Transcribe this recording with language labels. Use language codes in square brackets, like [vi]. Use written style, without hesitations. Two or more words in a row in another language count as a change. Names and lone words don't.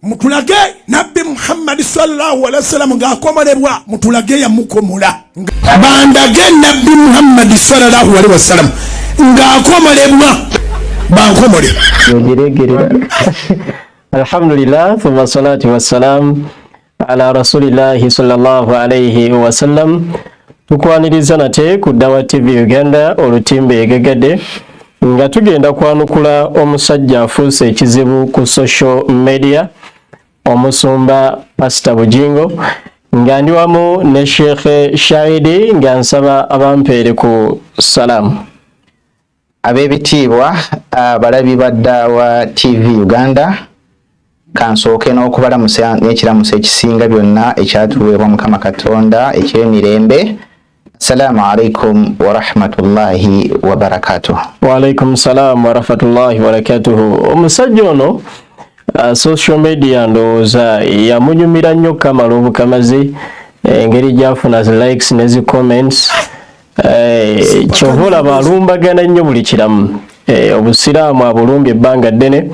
[lg] mutulage nabbi Muhammad [ar] صلى الله عليه وسلم [lg] ng'akomolebwa mutulage yamukomola bandage nabbi Muhammad [ar] صلى الله عليه وسلم [lg] ng'akomolebwa bankomole [ar] الحمد لله ثم الصلاة والسلام على رسول الله صلى الله عليه وسلم. [lg] Tukwaniriza nate ku Dawa TV Uganda olutimbe egegadde nga tugenda kwanukula omusajja afuuse ekizibu ku [en] social media, [lg] omusumba Pastor Bujingo, nga ndi wamu ne Sheikh Shahidi nga nsaba abampeere ku salamu. Abebitiibwa abalabi ba Dawa TV Uganda, kansooke n'okubalamusa n'ekiramuso ekisinga byonna ekyatuweebwa Mukama Katonda eky'emirembe. [ar] السلام عليكم ورحمة الله وبركاته. وعليكم السلام ورحمة الله وبركاته. [lg] Omusajja ono [en] social media [lg] ndowooza yamunyumira nnyo kamala obukamazi, engeri gy'afuna zi likes ne zi comments, kyova olaba alumbagana nnyo buli kiramu, obusiraamu abulumbye ebbanga ddene.